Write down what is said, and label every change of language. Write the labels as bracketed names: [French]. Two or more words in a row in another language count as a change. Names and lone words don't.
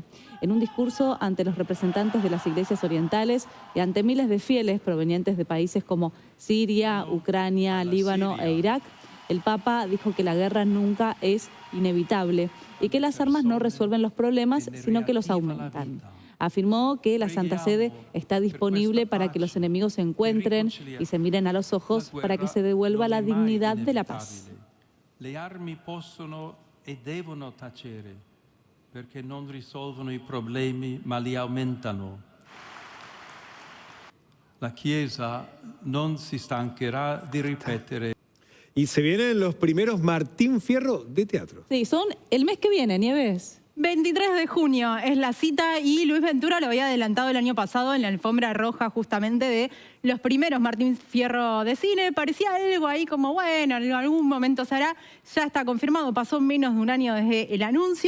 [Spanish] En un discurso ante los representantes de las iglesias orientales y ante miles de fieles provenientes de países como Siria, Ucrania, Líbano e Irak, el Papa dijo que la guerra nunca es inevitable y que las armas no resuelven los problemas, sino que los aumentan. Afirmó que la Santa Sede está disponible para que los enemigos se encuentren y se miren a los ojos para que se devuelva la dignidad de la paz. [Italian] Le armi possono e devono tacere perché non risolvono i problemi ma li aumentano. La Chiesa non si stancherà di ripetere. [Spanish] Y se vienen los primeros Martín Fierro de teatro. Sí, son el mes que viene, Nieves. 23 de junio es la cita y Luis Ventura lo había adelantado el año pasado en la alfombra roja justamente de los primeros Martín Fierro de cine. Parecía algo ahí como, bueno, en algún momento se hará. Ya está confirmado, pasó menos de un año desde el anuncio.